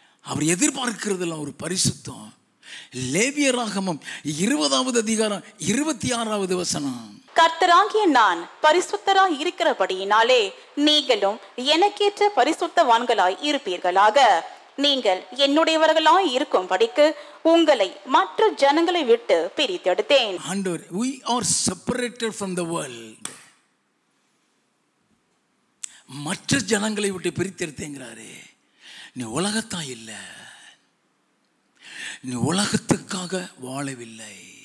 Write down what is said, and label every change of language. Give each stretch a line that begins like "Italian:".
Tamil: அவர் எதிர்பார்க்கிறதுல ஒரு பரிசுத்தம். லேவியராகமம் 20வது அதிகாரம் 26வது வசனம். கர்த்தராகிய நான் பரிசுத்தராய் இருக்கிறபடியினாலே நீங்களும் எனக்கேற்ற பரிசுத்தவான்களாய் இருப்பீர்களாக. நீங்கள் என்னுடையவர்களாய் இருக்கும்படிக்கு உங்களை மற்ற ஜனங்களை விட்டு பிரித்தெடுத்தேன்.
English: ஆண்டவர், we are separated from the world.
Tamil: மற்ற ஜனங்களை விட்டு பிரித்தெடுத்தேங்கிறாரு. நீ உலகத்தான் இல்லை, நீ உலகத்துக்காக வாழவில்லை.